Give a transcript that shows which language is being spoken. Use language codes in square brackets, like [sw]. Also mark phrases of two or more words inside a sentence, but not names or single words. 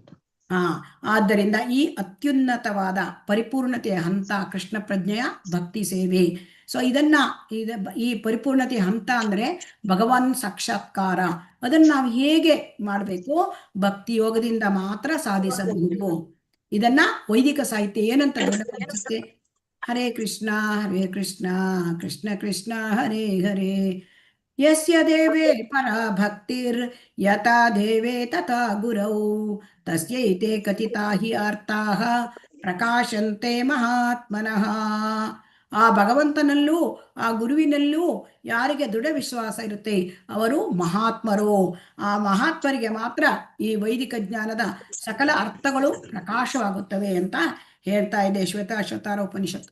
[kn] ಆದ್ದರಿಂದ ಈ ಅತ್ಯುನ್ನತವಾದ ಪರಿಪೂರ್ಣತೆಯ ಹಂತ ಕೃಷ್ಣ ಪ್ರಜ್ಞೆಯ ಭಕ್ತಿ ಸೇವೆ. ಸೊ ಈ ಪರಿಪೂರ್ಣತೆಯ ಹಂತ ಅಂದ್ರೆ ಭಗವಾನ್ ಸಾಕ್ಷಾತ್ಕಾರ. ಅದನ್ನ ನಾವು ಹೇಗೆ ಮಾಡಬೇಕು? ಭಕ್ತಿ ಯೋಗದಿಂದ ಮಾತ್ರ ಸಾಧಿಸಬಹುದು. ಇದನ್ನ ವೈದಿಕ ಸಾಹಿತ್ಯ ಏನಂತ ಅನ್ಸುತ್ತೆ? [sa] ಹರೇ ಕೃಷ್ಣ ಹರೇ ಕೃಷ್ಣ ಕೃಷ್ಣ ಕೃಷ್ಣ ಹರೇ ಹರೇ, ಯಸ್ಯ ದೇವೇ ಪರ ಭಕ್ತಿರ್ ಯಥಾ ದೇವೇ ತಥಾ ಗುರೌ ತಸ್ಯೈತೆ ಕಥಿತಾ ಹಿ ಅರ್ಥಾಃ ಪ್ರಕಾಶಂತೆ ಮಹಾತ್ಮನಃ. [kn] ಆ ಭಗವಂತನಲ್ಲೂ ಆ ಗುರುವಿನಲ್ಲೂ ಯಾರಿಗೆ ದೃಢ ವಿಶ್ವಾಸ ಇರುತ್ತೆ ಅವರು ಮಹಾತ್ಮರು. ಆ ಮಹಾತ್ಮರಿಗೆ ಮಾತ್ರ ಈ ವೈದಿಕ ಜ್ಞಾನದ ಸಕಲ ಅರ್ಥಗಳು ಪ್ರಕಾಶವಾಗುತ್ತವೆ ಅಂತ ಹೇಳ್ತಾ ಇದೆ ಶ್ವೇತಾಶ್ವತಾರ ಉಪನಿಷತ್.